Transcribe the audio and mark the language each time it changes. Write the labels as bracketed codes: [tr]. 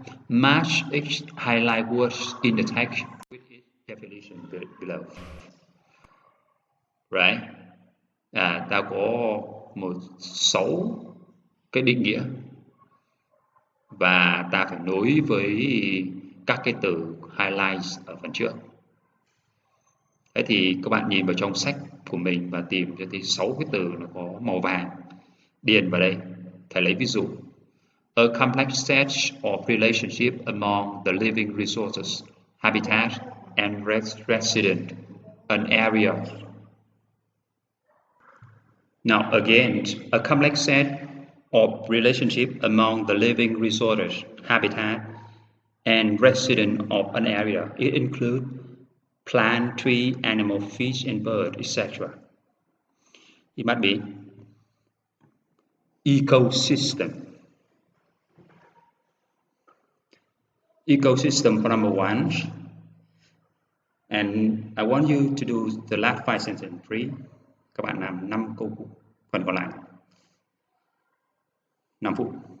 [en] Match each highlight words in the text with its definition below. Right? [vi] Ta có một 6 cái định nghĩa và ta phải nối với các cái từ highlights ở phần trước. Thế thì các bạn nhìn vào trong sách của mình và tìm cho thấy 6 cái từ nó có màu vàng. Điền vào đây. Thầy lấy ví dụ. [en] A complex set of relationship among the living resources, habitat, and resident, an area. Now again, a complex set of relationship among the living resources, habitat, and resident of an area. It includes plant, tree, animal, fish, and bird, etc. It might be ecosystem. Ecosystem for number 1. And I want you to do the last 5 sentences free. [vi] Các bạn làm 5 câu phần còn lại. 5 phút.